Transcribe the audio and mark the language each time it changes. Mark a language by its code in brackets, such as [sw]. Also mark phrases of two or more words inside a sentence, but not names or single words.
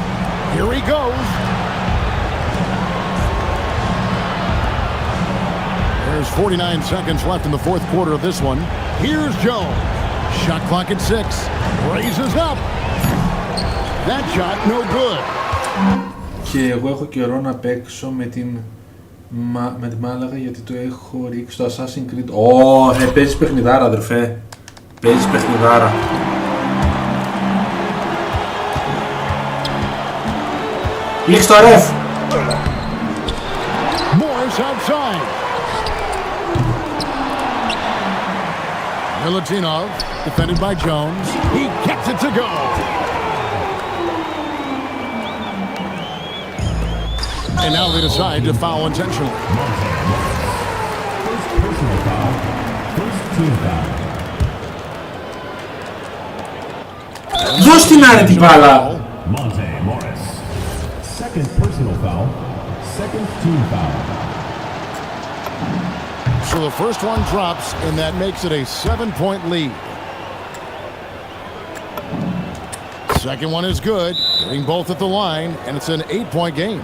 [en] Here he goes. There's 49 seconds left in the 4th quarter of this one. Here's Jones. Shot clock at 6. Raises up. That shot no good. [el] Και εγώ έχω καιρό να παίξω με τη Μάλαγα γιατί το έχω ρίξει στο Assassin's Creed. Παίζεις παιχνιδάρα, αδερφέ. Παίζεις παιχνιδάρα. Λίξ το ρεφ. [en] Morris outside. Milutinov, defended by Jones. He gets it to go. And now they decide to foul intentionally. First personal foul. First team foul. [el] Δώσ' την άρετη μπάλα. [en] Monte Morris. Second personal foul. Second team foul. So the first one drops, and that makes it a 7-point lead. Second one is good, hitting both at the line, and it's an 8-point game.